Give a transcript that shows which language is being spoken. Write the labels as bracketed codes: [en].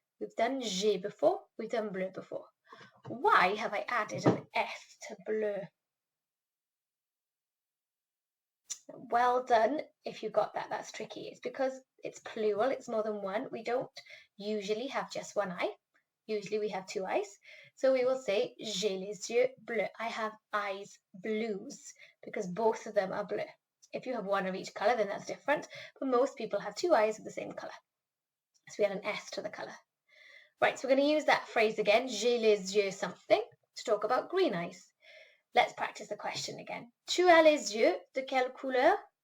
[en] We've done j'ai before, we've done bleu before. Why have I added an S to bleu? Well done if you got that. That's tricky. It's because it's plural, it's more than one. We don't usually have just one eye. Usually we have two eyes. So we will say [fr] j'ai les yeux bleus. [en] I have eyes blues because both of them are blue. If you have one of each colour, then that's different. But most people have two eyes of the same colour. So we add an S to the colour. Right, so we're going to use that phrase again, [fr] j'ai les yeux [en] something, to talk about green eyes. Let's practice the question again. [fr] Tu as les yeux de quelle couleur?